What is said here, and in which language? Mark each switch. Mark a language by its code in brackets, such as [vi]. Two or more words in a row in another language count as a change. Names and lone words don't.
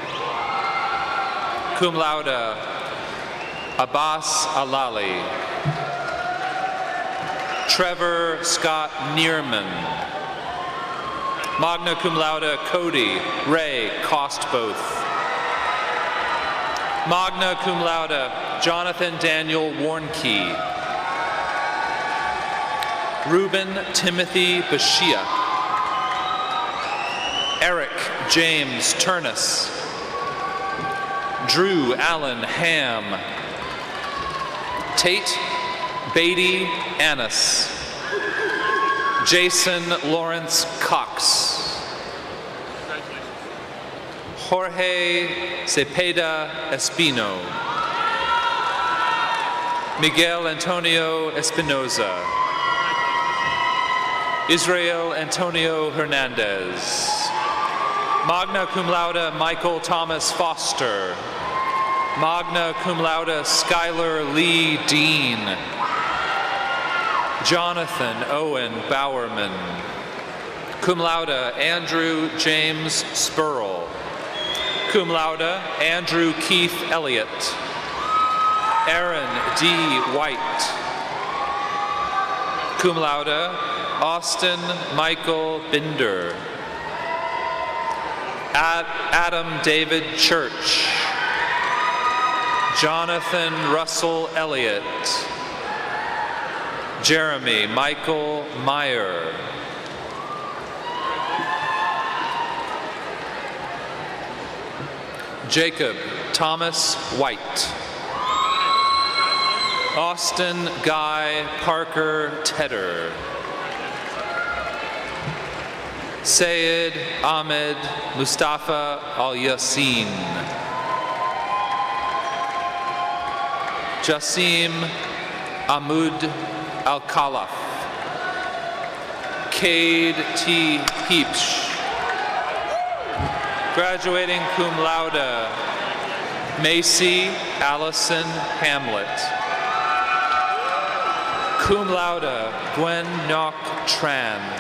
[la] Cum laude, [en] Abbas Alali. Trevor Scott Neerman. [la] Magna cum laude, [en] Cody Ray Costboth. [la] Magna cum laude, [en] Jonathan Daniel Warnke. Reuben Timothy Bashia. Eric James Turnus. Drew Allen Ham. Tate Beatty Annis. Jason Lawrence Cox. Jorge Cepeda Espino. Miguel Antonio Espinoza. Israel Antonio Hernandez. [la] Magna cum laude, [en] Michael Thomas Foster. [la] Magna cum laude, [en] Skylar Lee Dean. Jonathan Owen Bowerman. [la] Cum laude, [en] Andrew James Spurl. [la] Cum laude, [en] Andrew Keith Elliott. Aaron D. White. [la] Cum laude, [en] Austin Michael Binder. Adam David Church. Jonathan Russell Elliott. Jeremy Michael Meyer. Jacob Thomas White. Austin Guy Parker Tedder. Sayed Ahmed Mustafa Al-Yassin. Jassim Ahmud Al-Khalaf. Cade T. Heapsh. Graduating [la] cum laude, [en] Macy Allison Hamlet. [la] Cum laude, [en] Gwen Nok Tran.